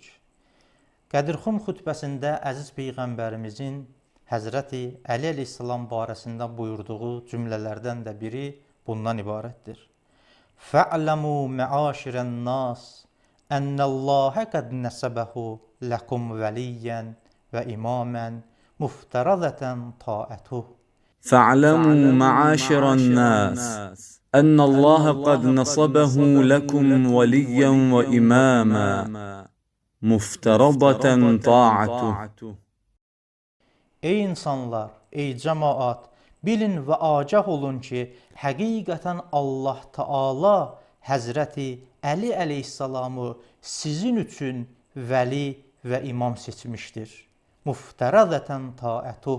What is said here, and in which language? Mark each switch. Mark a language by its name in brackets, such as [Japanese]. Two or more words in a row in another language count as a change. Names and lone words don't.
[Azerbaijani] Qədirxum xutbəsində əziz Peyğəmbərimizin Həzrəti Əli əleyhissalam barəsində buyurduğu cümlələrdən də biri bundan ibarətdir. [Arabic] فاعلموا معاشر الناس أن الله قد نصبه لكم وليا وإماما مفترضة طاعته. فاعلموا معاشر الناس أن الله قد نصبه لكم وليا وإماما مفترضة طاعته. [Azerbaijani] Ey insanlar, ey cəmaat, bilin və agah olun ki, həqiqətən Allah Taala Həzrəti Əli əleyhissalamı sizin üçün vəli və imam seçmişdir. [Arabic] مفترضة طاعته.